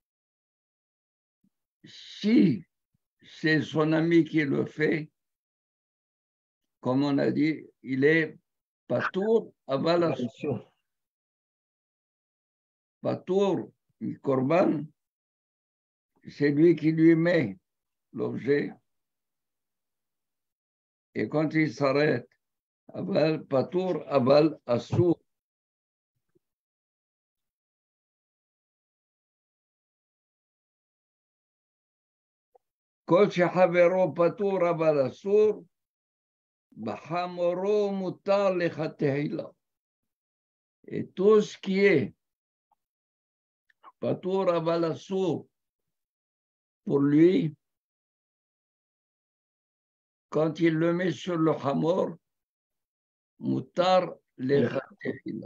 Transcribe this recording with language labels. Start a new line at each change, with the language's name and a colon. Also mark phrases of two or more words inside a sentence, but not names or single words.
French: Si c'est son ami qui le fait, comme on a dit, il est
Hebrew: פטור אבל אסור. פטור, קרבן,
French: c'est lui qui lui met l'objet. Et quand il s'arrête,
Hebrew: אבל פטור אבל אסור. כל שחברו פטור אבל אסור, בחמורו מותר לכתחילה.
French: Et tout ce qui est
Hebrew: פטור אבל אסור,
French: pour lui, quand il le met sur le hamor,
Hebrew: מותר לכתחילה.